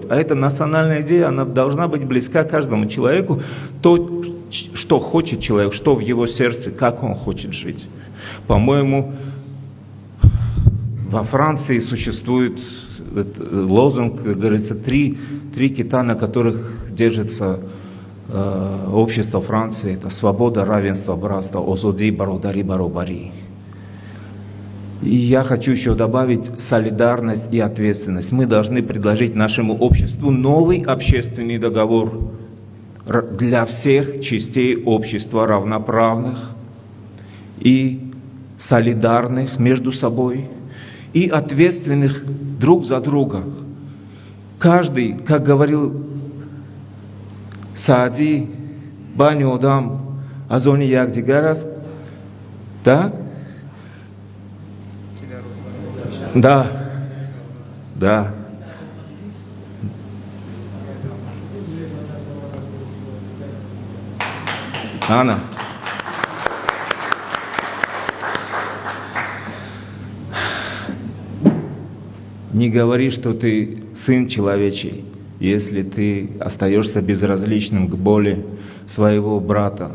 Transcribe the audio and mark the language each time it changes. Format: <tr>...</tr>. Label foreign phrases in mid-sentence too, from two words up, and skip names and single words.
<ru>А эта национальная идея, она должна быть близка каждому человеку, то, что хочет человек, что в его сердце, как он хочет жить. По-моему, во Франции существует лозунг, говорится, три кита, на которых держится общество Франции. Это свобода, равенство, братство,</ru> <tg>озоди, бародари, баробари.</tg> <ru>И я хочу еще добавить солидарность и ответственность. Мы должны предложить нашему обществу новый общественный договор. для всех частей общества равноправных и солидарных между собой, и ответственных друг за друга. Каждый, как говорил Саади,</ru> <tg>баню дам, азони як дигарас,</tg> <ru>так? Да, да. Анна. Не говори, что ты сын человечий, если ты остаешься безразличным к боли своего брата.</ru>